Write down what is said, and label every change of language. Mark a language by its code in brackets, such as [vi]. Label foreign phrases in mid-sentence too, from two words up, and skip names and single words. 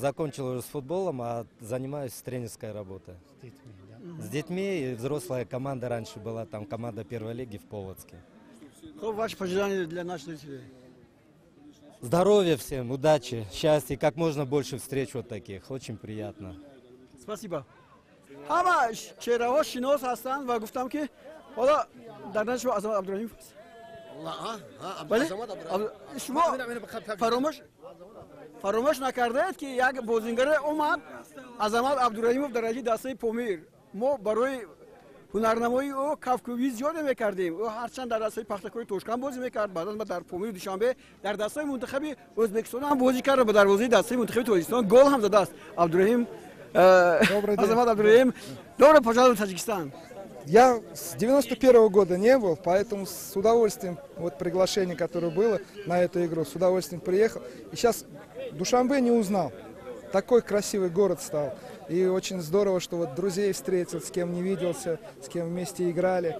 [ru] Закончил уже с футболом, а занимаюсь тренерской работой. С детьми, и взрослая команда раньше была, там команда первой лиги в Полоцке. Ваши пожелания для наших зрителей? Здоровья всем, удачи, счастья, как можно больше встреч вот таких. Очень приятно. Спасибо. [tg] Ама чераҳо шинос ҳастанд ва гуфтам ки ҳоло дар назди шумо Азамат Абдураҳимов аст. Шумо фаромӯш накардаед ки як бозингаре омад Азамат Абдураҳимов дар раҷи дастаи Помир. Мо барои ҳунарнамоии ӯ кавкӯбии зиёде мекардем. ӯ ҳарчанд дар дастаи Пахтакори Тошканд бозӣ мекард, баъдан дар Помир Душанбе дар дастаи мунтахаби Ӯзбекистон ҳам бозӣ кард, ба дарвозаи дастаи мунтахаби Тоҷикистон гол ҳам задааст. Абдураҳим Азамат Абдураҳим, [ru] добро пожаловать в Таджикистан. Я с 91-го года не был, поэтому с удовольствием, вот приглашение, которое было на эту игру, с удовольствием приехал. И сейчас Душанбе не узнал. Такой красивый город стал. И очень здорово, что вот друзей встретил, с кем не виделся, с кем вместе играли.